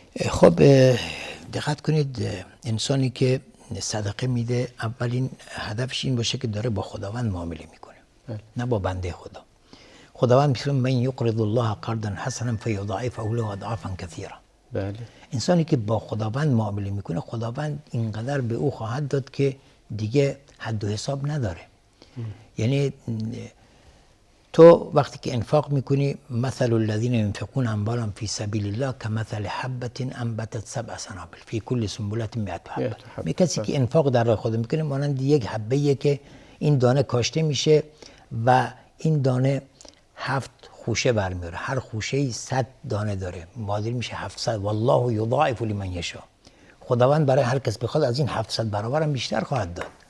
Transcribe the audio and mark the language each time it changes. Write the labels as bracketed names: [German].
[Persian] خب دقت کنید، انسانی که صدقه میده اولین هدفش این باشه که داره با خداوند معامله میکنه، نه با بنده خدا. خداوند میگه [Arabic] من یقرض الله قرضا حسنا فیضاعفه له اضعافا کثیرا. [Persian] بله. انسانی که با خداوند معامله میکنه خداوند اینقدر به او خواهد داد که دیگه حد و حساب نداره. یعنی تو وقتی که انفاق میکنی، مثل [Arabic] الذين ينفقون اموالهم في سبيل الله كمثل حبة انبتت 7 سنابل في كل سنبلة 100 حبة. [Persian] می کسی که انفاق در راه خدا میکنه مانند یک حبه‌ایه که این دانه کاشته میشه و این دانه 7 خوشه برمیاره، هر خوشه‌ای 100 دانه داره، معادل میشه 700. [Arabic] والله یضاعف لمن یشاء. [Persian] خداوند برای هر کس بخواد از این 700 برابر هم بیشتر خواهد داد.